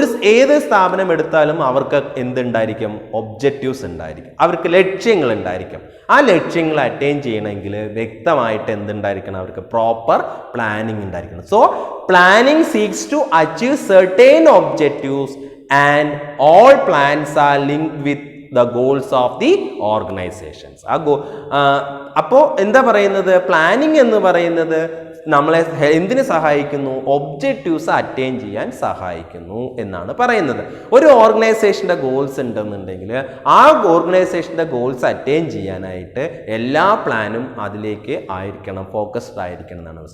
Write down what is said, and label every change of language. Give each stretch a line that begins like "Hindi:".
Malayalam: ഏത് സ്ഥാപനം എടുത്താലും അവർക്ക് എന്തുണ്ടായിരിക്കും? ഒബ്ജക്റ്റീവ്സ് ഉണ്ടായിരിക്കും, അവർക്ക് ലക്ഷ്യങ്ങൾ ഉണ്ടായിരിക്കും. ആ ലക്ഷ്യങ്ങൾ അറ്റൈൻ ചെയ്യണമെങ്കിൽ വ്യക്തമായിട്ട് എന്തുണ്ടായിരിക്കണം? അവർക്ക് പ്രോപ്പർ പ്ലാനിങ് ഉണ്ടായിരിക്കണം.
English: So planning seeks to achieve certain objectives and all plans are linked with the goals of the organizations.
Malayalam: അപ്പോൾ എന്താ പറയുന്നത്, പ്ലാനിങ് എന്ന് പറയുന്നത് നമ്മളെ എന്തിനു സഹായിക്കുന്നു, ഒബ്ജക്റ്റീവ്സ് അറ്റൈൻ ചെയ്യാൻ സഹായിക്കുന്നു എന്നാണ് പറയുന്നത്. ഒരു ഓർഗനൈസേഷൻ്റെ ഗോൾസ് ഉണ്ടെന്നുണ്ടെങ്കിൽ ആ ഓർഗനൈസേഷൻ്റെ ഗോൾസ് അറ്റൈൻ ചെയ്യാനായിട്ട് എല്ലാ പ്ലാനും അതിലേക്ക് ആയിരിക്കണം, ഫോക്കസ്ഡ് ആയിരിക്കണം എന്നാണ്.